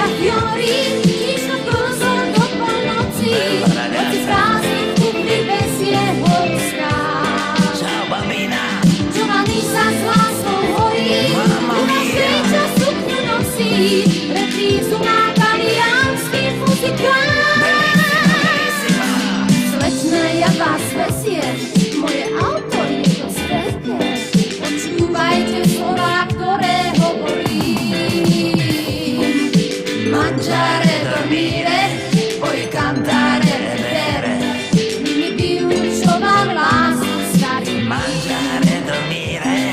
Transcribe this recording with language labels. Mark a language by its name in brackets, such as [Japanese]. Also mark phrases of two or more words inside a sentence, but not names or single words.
[Slovak] fiori, išlo brzo do polnoci, hoci prázdny v kufri bez jeho lista. [Italian] Ciao bambina, [Slovak] Giovanni sa s láskou horí, [Italian] Mamma [Slovak] u nás [Italian] mia. [Slovak] čo sukňu nosí, reprízu má taliansky muzikál. [Italian] bellissima. [Slovak] Slečna, ja vás veziem, moje auto je dosť veľké, počúvajte slova, ktoré hovorím. [Italian] Mangiare, dormire, Poi cantare e bere. [Slovak] nimi vyučoval lásku starý Rím. [Italian] Mangiare, dormire,